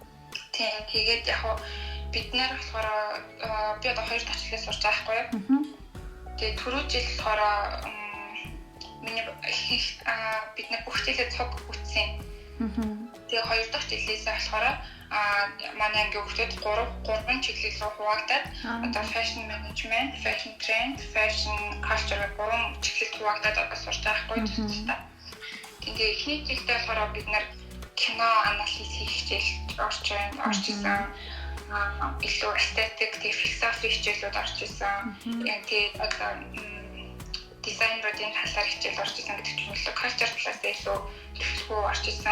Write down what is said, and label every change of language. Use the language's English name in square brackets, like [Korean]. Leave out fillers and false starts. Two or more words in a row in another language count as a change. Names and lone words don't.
[Mongolian] Тэгээд яг бид нэр болохоор би одоо 2 дахь жилээр сурч байгаа байхгүй юу? Тэгээд түрүү жил болохоор миний бид нар бүх жилээ цуг үтсэн. Тэгээ 2 дахь жилээс болохоор манай ангийн хүүхдүүд 3 чиглэл рүү хуваагдаад одоо [English] fashion management, fashion trend, fashion culture [Mongolian] гэх 3 чиглэлд хуваагдаад одоо сурч байгаа байхгүй юу? Тэгээ эхний жилдээ болохоор бид нар кино анализ хийх хичээлд орж исэн. Илүү эстетик, философи хичээлүүд орж исэн. Тэгээд одоо дизайнеруудын талаар хичээл орж исэн гэдэг ч юм уу, culture талаас илүү төвлөрөө орж исэн.